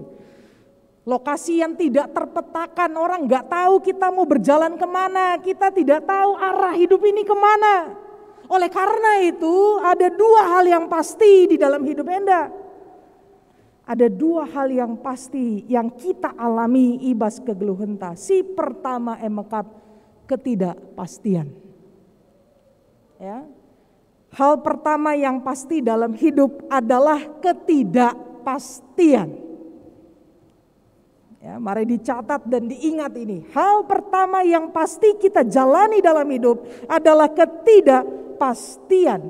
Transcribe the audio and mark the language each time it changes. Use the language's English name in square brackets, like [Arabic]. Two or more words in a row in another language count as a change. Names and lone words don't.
[Indonesian] Lokasi yang tidak terpetakan, orang gak tahu kita mau berjalan kemana, kita tidak tahu arah hidup ini kemana. Oleh karena itu ada 2 hal yang pasti di dalam hidup Enda. Ada 2 hal yang pasti yang kita alami [Batak Karo] ibas kegeluhenta. Si pertama emekap ketidakpastian. [Indonesian] Ya. Hal pertama yang pasti dalam hidup adalah ketidakpastian. Ya, mari dicatat dan diingat ini. Hal pertama yang pasti kita jalani dalam hidup adalah ketidakpastian.